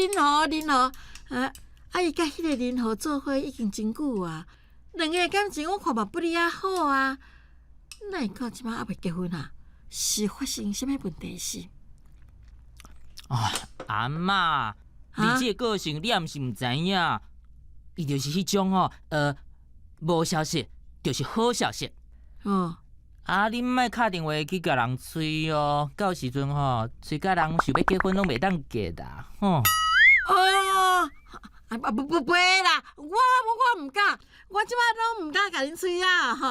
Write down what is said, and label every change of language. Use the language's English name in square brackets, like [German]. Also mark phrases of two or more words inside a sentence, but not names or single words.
[Min Nan Chinese] 对，林豪。伊甲迄个林豪做伙已经真久啊，两个感情我看嘛不哩啊好啊，哪会到即摆还袂结婚啊？是发生什么问题是？啊，阿嬷，你这个个性你也毋是毋知影，伊就是迄种无消息就是好消息。哦，啊，你莫敲电话去甲人催哦，到时阵催甲人想要结婚拢袂当结啦，吼。哦，不会啦，我唔敢，我即摆拢唔敢甲恁催啊吼。